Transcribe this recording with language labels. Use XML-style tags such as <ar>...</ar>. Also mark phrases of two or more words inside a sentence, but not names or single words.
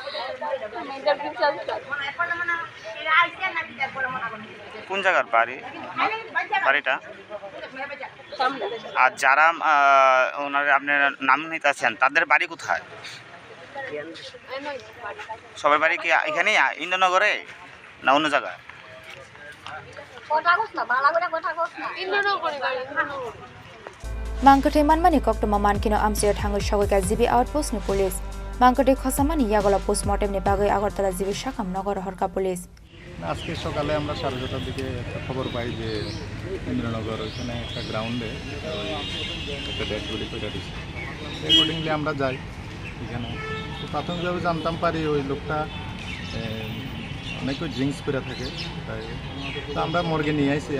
<bn>কোন জায়গার বাড়িটা আর যারা ওনার আপনার নাম নিতে আছেন তাদের বাড়ি কোথায় সবার বাড়ি কি এখানেই ইন্দ্রনগরে না অন্য জায়গায়</bn> <trp>Mangkate manmani koktoma mankino amsiya thango shagoika jibi outpost ni police. Mangkate khosamani yagola postmortem ni bagai agartala jibi shakam nagor horka police.</trp> <bn>আজকে সকালে আমরা 6:30টার দিকে একটা খবর পাই যে ইন্দ্রনগর ওইখানে একটা গ্রাউন্ডে একটা</bn> <en>dead body</en> <bn>পড়ে দিচ্ছে। অ্যাকর্ডিংলি আমরা যাই এখানে। তো প্রাথমিকভাবে জানতাম পারি ওই লোকটা অনেক ড্রিঙ্কস করে থাকে, তাই তো আমরা মর্গে নিয়ে আসি।</bn>